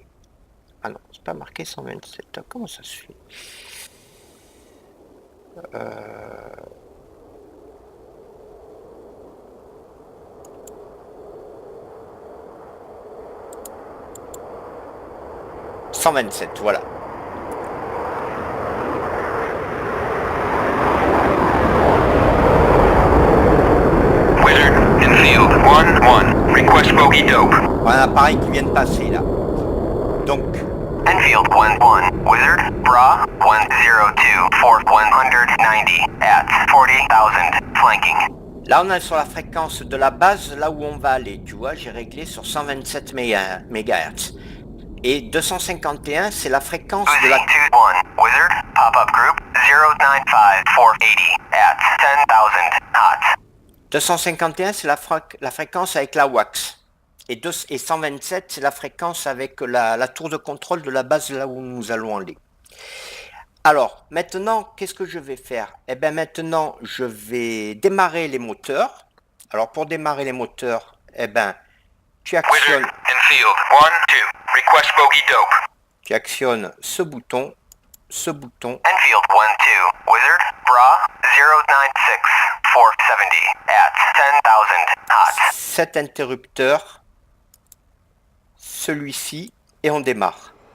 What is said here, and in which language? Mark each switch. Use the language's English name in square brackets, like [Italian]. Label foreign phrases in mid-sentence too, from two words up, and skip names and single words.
[French] Ah non, c'est pas marqué 127. Comment ça se fait? 127, voilà. [English] Wizard, Enfield, 1-1. Request bogey dope. [French] On a un appareil qui vient de passer là. Donc, [English] Enfield, 1-1. Wizard, Bra, 102, 190 at 40,000. Flanking. [French] là on est sur la fréquence de la base, là où on va aller. Tu vois, j'ai réglé sur 127 MHz. Et 251, c'est la fréquence de la... [English] 2-1. Wizard, pop-up group, 095-480 at 10,000 knots. [French] 251, c'est la fréquence avec la wax. Et 127, c'est la fréquence avec la tour de contrôle de la base là où nous allons aller. Alors, maintenant, qu'est-ce que je vais faire? Eh bien, maintenant, je vais démarrer les moteurs. Alors, pour démarrer les moteurs, eh ben, tu actionnes, [English] Wizard, Enfield, 1-2. Request bogey dope. [French] tu actionnes ce bouton, [English] Enfield, 1-2. Wizard, Bra, 096-470 at 10,000 knots. [French] cet interrupteur, celui-ci, et on démarre.